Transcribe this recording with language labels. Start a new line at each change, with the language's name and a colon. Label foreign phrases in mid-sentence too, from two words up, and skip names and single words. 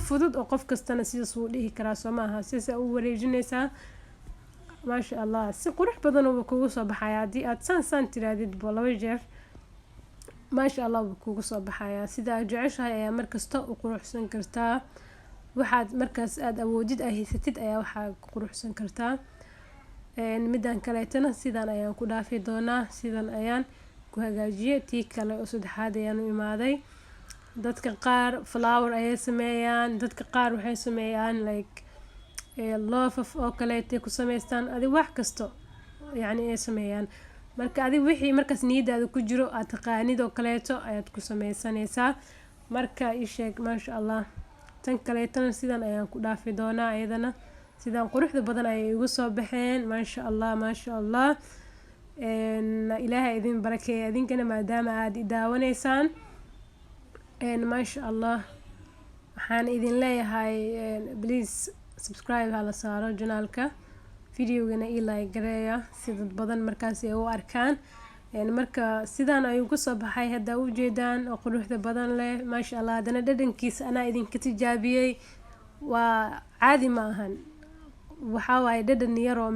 Somali: fudud oo qof kastana sidaas uu dhihi karaa Soomaha sidaas u wareejinaysa
Arabic: ما شاء الله
Somali: si qurux badan oo kugu soo baxaya hadii aad san tiraadid laba jeer
Arabic: ما شاء الله
Somali: kugu soo baxaya sida jeceshahay ayaa markasta u quruxsan kartaa waxaad markaas aad awoodid ay haysatid ayaa waxa quruxsan kartaa midaan kaleetana sidaan ayaan ku dhaafi doonaa sidaan ayaan ku hagaajiyay tii kale oo saddexaad ayaan u imaaday dadka qaar flower ay sameeyaan dadka qaar waxay sameeyaan like love oo kaleete ku sameystaan adi wax kasto yani ay sameeyaan marka adi wixii markaas niyadaada ku jiro aad taqaanid oo kaleeto ayaad ku sameysanaysaa marka ii sheeg
Arabic: ما شاء الله
Somali: tan kaleetana sidaan ayaan ku dhaafi doonaa ayadana sidaan quruxda badan ay igu soo baxeen
Arabic: ما شاء الله
Somali: ilaahay idin barakeeyo idinkana maadaama aad i daawanaysaan
Arabic: ما شاء الله
Somali: waxaan idin leeyahay
English: please subscribe
Somali: hala saaro channelka videogana ii like gareeya si dad badan markaas ay u arkaan marka sidaan ay ugu soo baxay hadda u jeedaan oo quruxda badan leh
Arabic: ما شاء الله
Somali: dana dhadhankiisa ana idin ka tijaabiyay waa caadi ma ahan waxa waay dhadhan yar oo